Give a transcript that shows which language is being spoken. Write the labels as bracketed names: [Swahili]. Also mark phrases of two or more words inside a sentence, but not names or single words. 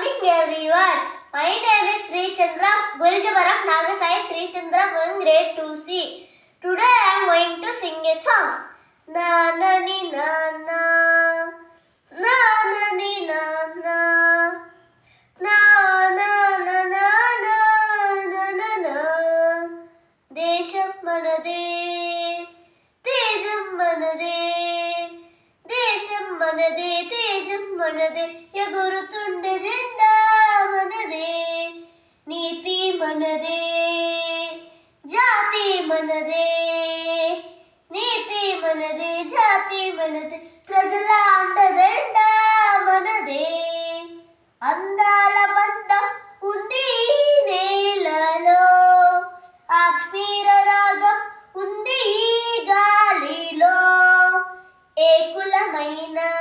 [English] morning everyone. My name is Sri Chandra Guljabaram Nagasai Sri Chandra from grade 2C. Today I am going to sing a song. Na na ni na na na na ni na na na na na na na na na na [Telugu] దేశం మనదే తేజం మనదే దేశం మనదే తేజం మనదే ఎగురుతుండే జెండా మనదే నీతి మనదే జాతి మనదే నీతి మనదే జాతి మనదే ప్రజల అండదండ మనదే అందాల బంధం ఉంది నేలలో ఆత్మీయ రాగం ఉంది గాలిలో ఏ కులమైన